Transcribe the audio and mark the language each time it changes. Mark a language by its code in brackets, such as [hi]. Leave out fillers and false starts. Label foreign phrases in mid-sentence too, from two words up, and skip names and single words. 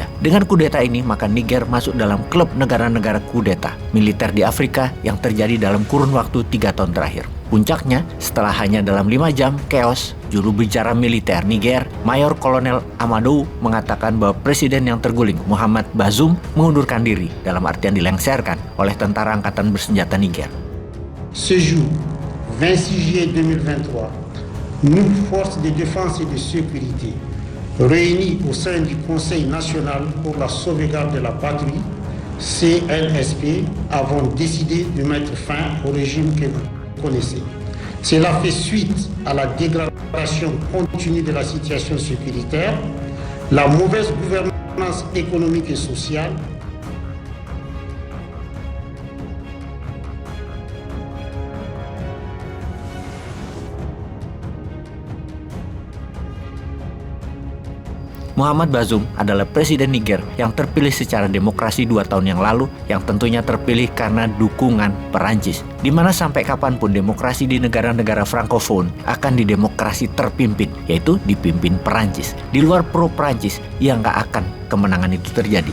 [id] Dengan kudeta ini, maka Niger masuk dalam klub negara-negara kudeta militer di Afrika yang terjadi dalam kurun waktu 3 tahun terakhir. Puncaknya, setelah hanya dalam 5 jam chaos, juru bicara militer Niger, Mayor Kolonel Amadou, mengatakan bahwa presiden yang terguling, Mohamed Bazoum, mengundurkan diri, dalam artian dilengsarkan oleh tentara angkatan bersenjata Niger. [fr] Ce jour, 26 juillet 2023, nous, forces de défense et de sécurité, réunis au sein du Conseil national pour la sauvegarde de la patrie, CNSP, avons décidé de mettre fin au régime que vous connaissez. Cela fait suite à la dégradation continue de la situation sécuritaire, la mauvaise gouvernance économique et sociale, [id] Mohamed Bazoum adalah presiden Niger yang terpilih secara demokrasi 2 tahun yang lalu, yang tentunya terpilih karena dukungan Perancis. Di mana sampai kapanpun demokrasi di negara-negara Francophone akan didemokrasi terpimpin, yaitu dipimpin Perancis. Di luar pro-Perancis, yang gak akan kemenangan itu terjadi.